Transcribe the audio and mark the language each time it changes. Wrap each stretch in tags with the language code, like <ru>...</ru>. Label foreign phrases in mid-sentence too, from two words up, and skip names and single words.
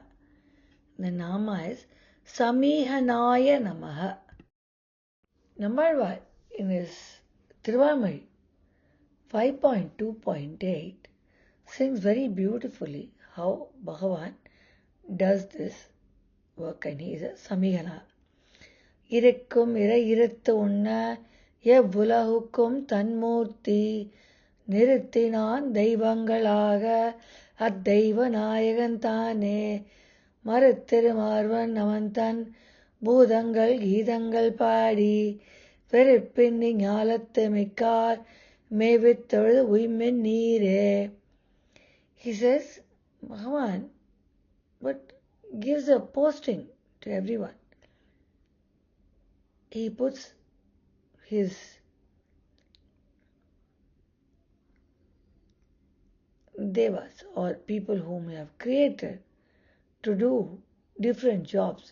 <en>The Nama is</en> <sa>समीहनाय नमः.</sa> <en>Nammalvar in his Tiruvamai 5.2.8 sings very beautifully how Bhagavan does this work, and he is a Samihana.</en> <ta>இறுக்கும் இறையிறுத்து உண்ண எவ்வுலகுக்கும் தன்மூர்த்தி நிறுத்தினான் தெய்வங்களாக அத்தெய்வ நாயகன் தானே மறுத்திருமார்வன் அவன்தன் பூதங்கள் கீதங்கள் பாடி வெறுப்பின்னி ஞாலத்து மிக்கார் மேவித்தொழுது உய்மென் நீரே.</ta> <en>He says, Bhagavan, but gives a posting to everyone. He puts his devas or people whom he have created to do different jobs.</en>